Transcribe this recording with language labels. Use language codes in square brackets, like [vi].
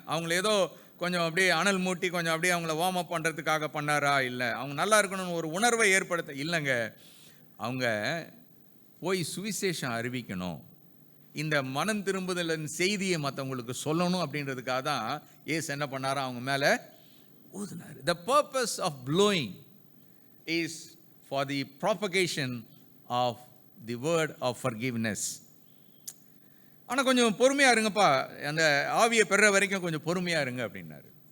[ta] அவங்கள ஏதோ கொஞ்சம் அப்படியே அனல் மூட்டி கொஞ்சம் அப்படியே அவங்கள வார்ம் அப் பண்ணுறதுக்காக பண்ணாரா? இல்லை. அவங்க நல்லா இருக்கணும்னு ஒரு உணர்வை ஏற்படுத்த இல்லைங்க. அவங்க போய் சுவிசேஷம் அறிவிக்கணும், இந்த மனம் திரும்புதலின் செய்தியை மற்றவங்களுக்கு சொல்லணும் அப்படின்றதுக்காக தான் இயேசு என்ன பண்ணாரா? அவங்க மேலே ஊதுனார். [en] The purpose of blowing is for the propagation of the word of forgiveness. [ta] ஆனால் கொஞ்சம் பொறுமையாக இருங்கப்பா, அந்த ஆவியை பெற வரைக்கும் கொஞ்சம் பொறுமையாக இருங்க அப்படின்னாரு.